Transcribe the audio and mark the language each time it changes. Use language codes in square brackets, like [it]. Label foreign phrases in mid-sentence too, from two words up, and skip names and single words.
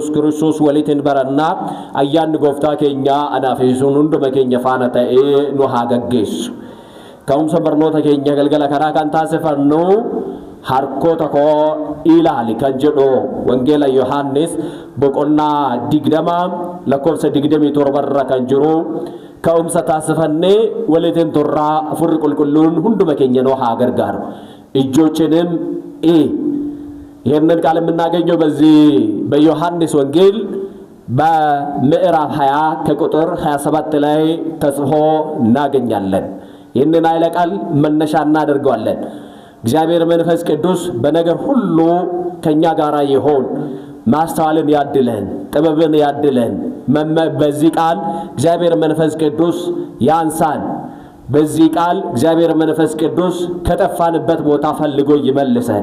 [om] Kiristoos waliin barannaa ayyaanni gooftaa keenya anaaf isuun hunduma keenya faana ta'ee nu haa gaggeessu ka'umsa barnoota keenya galgala karaa kan taasifannu harkoota koo ilaali kan jedhu wangeela Yohaannis boqonnaa 20 lakkoofsa 27 irra kan jiru ka'umsa taasifannee waliin turraa afurri qulqulluun hunduma keenya nu haa gargaaru ijoolleen [am] ይህንን ቃል የምናገኘው በዚህ በዮሐንስ ወንጌል በምዕራፍ 20 ከቁጥር 27 ላይ ተጽፎ እናገኛለን ይህንን ኃይለ ቃል መነሻ እናደርገዋለን እግዚአብሔር መንፈስ ቅዱስ በነገር ሁሉ ከኛ ጋር ይሁን ማስተዋልን ያድለን ጥበብን ያድለን በዚህ ቃል እግዚአብሔር መንፈስ ቅዱስ ያንሳን በዚህ ቃል እግዚአብሔር መንፈስ ቅዱስ ከጠፋንበት ቦታ ፈልጎ ይመልሰን